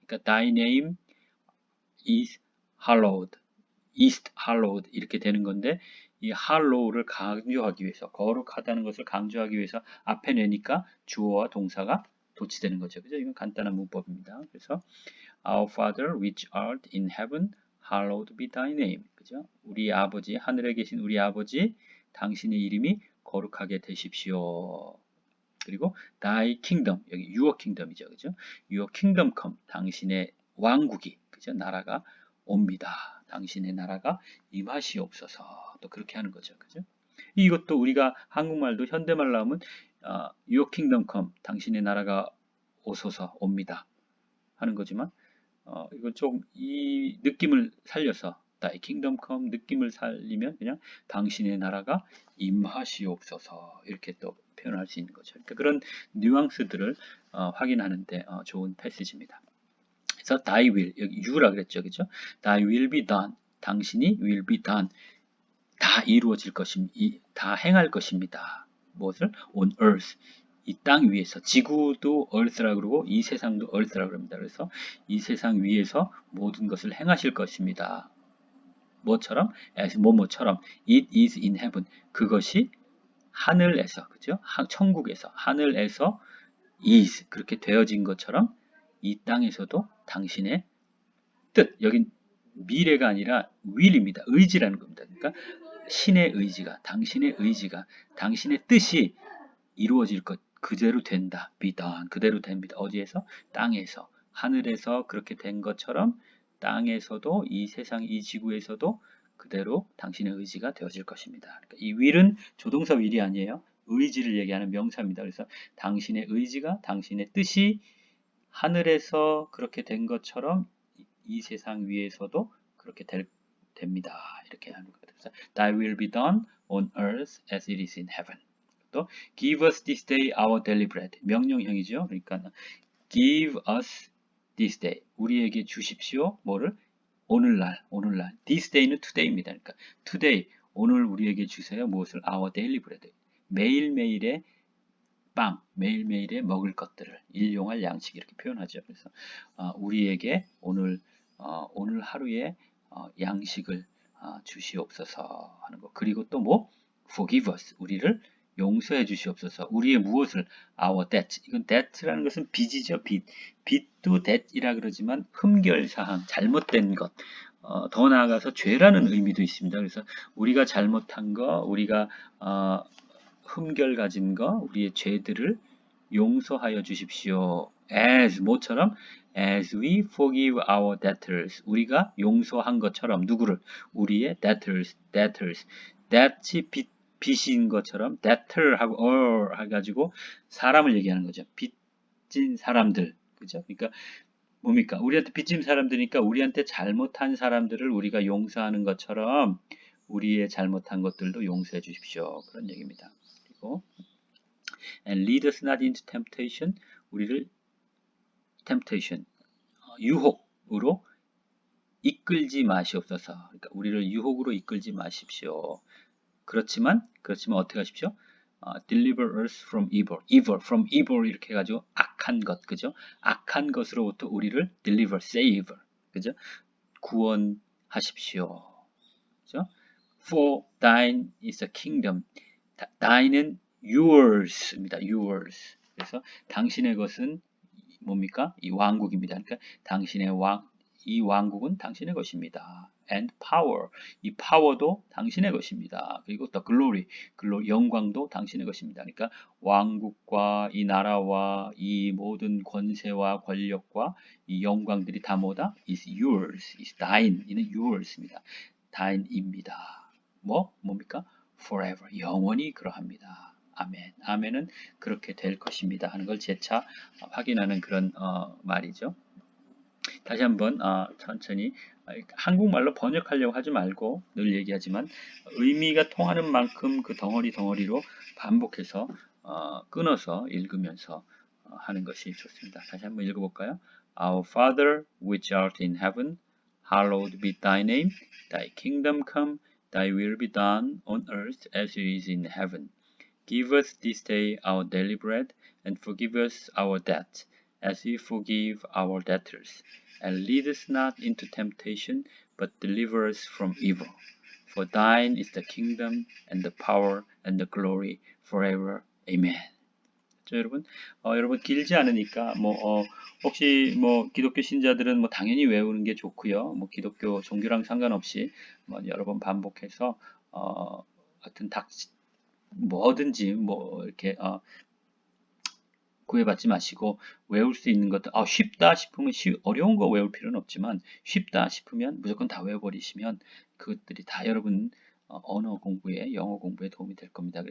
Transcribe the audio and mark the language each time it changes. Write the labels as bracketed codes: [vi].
[ko] 그러니까 [en] thy name is hallowed [ko] 이렇게 되는 건데 이 hallow를 강조하기 위해서 거룩하다는 것을 강조하기 위해서 앞에 내니까 주어와 동사가 도치되는 거죠. 그죠? 이건 간단한 문법입니다. [en] 그래서 Our Father which art in heaven, hallowed be thy name. 그죠? [ko] 우리 아버지, 하늘에 계신 우리 아버지, 당신의 이름이 거룩하게 되십시오. [en] 그리고 thy kingdom, 여기 your kingdom이죠. [ko] 그죠? [en] Your kingdom come, [ko] 당신의 왕국이, 그죠? 나라가 옵니다. 당신의 나라가 임하시옵소서. 또 그렇게 하는 거죠. 그죠? 이것도 우리가 한국말도 현대말로 하면 [en] your kingdom come, [ko] 당신의 나라가 오소서 옵니다. 하는 거지만 이건 좀 이 느낌을 살려서 [en] Thy kingdom come [ko] 느낌을 살리면 그냥 당신의 나라가 임하시옵소서 이렇게 또 표현할 수 있는 거죠. 그러니까 그런 뉘앙스들을 확인하는데 좋은 패시지입니다. 그래서 [en] Thy will [ko] 여기 you라 그랬죠, 그죠? [en] Thy will be done 당신이 will be done [ko] 다 이루어질 것입니다. 다 행할 것입니다. 무엇을? [en] On earth [ko] 이 땅 위에서 지구도 earth라고 그러고 이 세상도 earth라고 합니다. 그래서 이 세상 위에서 모든 것을 행하실 것입니다. 뭐처럼? [en] as 뭐뭐처럼 it is in heaven [ko] 그것이 하늘에서 그죠? 천국에서 하늘에서 is 그렇게 되어진 것처럼 이 땅에서도 당신의 뜻 여긴 미래가 아니라 will입니다. 의지라는 겁니다. 그러니까 신의 의지가 당신의 의지가 당신의 뜻이 이루어질 것 그대로 된다. [en] be done. [ko] 그대로 됩니다. 어디에서? 땅에서. 하늘에서 그렇게 된 것처럼 땅에서도 이 세상 이 지구에서도 그대로 당신의 의지가 되어질 것입니다. 그러니까 이 will은 조동사 will이 아니에요. 의지를 얘기하는 명사입니다. 그래서 당신의 의지가 당신의 뜻이 하늘에서 그렇게 된 것처럼 이 세상 위에서도 그렇게 됩니다. 이렇게 하는 거예요. [en] 그래서 Thy will be done on earth as it is in heaven. 또 give us this day our daily bread 명령형이죠. 그러니까 give us this day [ko] 우리에게 주십시오. 뭐를? 오늘날 [en] this day [ko] 는 today입니다. 그러니까 today 오늘 우리에게 주세요. 무엇을? [en] our daily bread [ko] 매일매일의 빵 매일매일의 먹을 것들을 일용할 양식 이렇게 표현하죠. 그래서 우리에게 오늘 하루의 양식을 주시옵소서 하는 거. 그리고 또 뭐? [en] forgive us [ko] 우리를 용서해 주시옵소서. 우리의 무엇을? [en] our debt. [ko] 이건 debt라는 것은 빚이죠. 빚도 debt이라 그러지만 흠결사항, 잘못된 것. 더 나아가서 죄라는 의미도 있습니다. 그래서 우리가 잘못한 거, 우리가 흠결 가진 거, 우리의 죄들을 용서하여 주십시오. as 뭐처럼? [en] as we forgive our debtors. [ko] 우리가 용서한 것처럼 누구를? 우리의 debtors. debt이 빚인 것처럼 debtor하고 or 해가지고 사람을 얘기하는 거죠. 빚진 사람들. 그죠? 그러니까 뭡니까? 우리한테 빚진 사람들이니까 우리한테 잘못한 사람들을 우리가 용서하는 것처럼 우리의 잘못한 것들도 용서해 주십시오. 그런 얘기입니다. [en] 그리고 and lead us not into temptation. [ko] 우리를 temptation, 유혹으로 이끌지 마시옵소서. 그러니까 우리를 유혹으로 이끌지 마십시오. 그렇지만 어떻게 하십시오? [en] deliver us from from evil [ko] 이렇게 해가지고 악한 것, 그죠? 악한 것으로부터 우리를 deliver, save, 그죠? 구원하십시오. 그죠? [en] For thine is the kingdom. thine은 yours입니다. yours. [ko] 그래서 당신의 것은 뭡니까? 이 왕국입니다. 그러니까 당신의 이 왕국은 당신의 것입니다. [en] and power, [ko] 이 파워도 당신의 것입니다. 그리고 [en] the glory, [ko] 영광도 당신의 것입니다. 그러니까 왕국과 이 나라와 이 모든 권세와 권력과 이 영광들이 다 뭐다? [en] is yours, is thine, 이는 yours입니다. [ko] thine입니다. 뭡니까? forever, 영원히 그러합니다. 아멘. 아멘은 그렇게 될 것입니다 하는 걸 재차 확인하는 그런 말이죠. 다시 한번 천천히 한국말로 번역하려고 하지 말고 늘 얘기하지만 의미가 통하는 만큼 그 덩어리로 반복해서 끊어서 읽으면서 하는 것이 좋습니다. 다시 한번 읽어볼까요? [en] Our Father which art in heaven, hallowed be thy name. Thy kingdom come, thy will be done on earth as it is in heaven. Give us this day our daily bread, and forgive us our debts, as we forgive our debtors. And lead us not into temptation, but deliver us from evil. For thine is the kingdom, and the power, and the glory, forever. Amen. [ko] 여러분, 여러분 길지 않으니까 혹시 기독교 신자들은 당연히 외우는 게 좋고요. 기독교 종교랑 상관없이 여러 번 반복해서 하여튼 뭐든지 이렇게 구애받지 마시고 외울 수 있는 것들 쉽다 싶으면 어려운 거 외울 필요는 없지만 쉽다 싶으면 무조건 다 외워버리시면 그것들이 다 여러분 언어 공부에 영어 공부에 도움이 될 겁니다.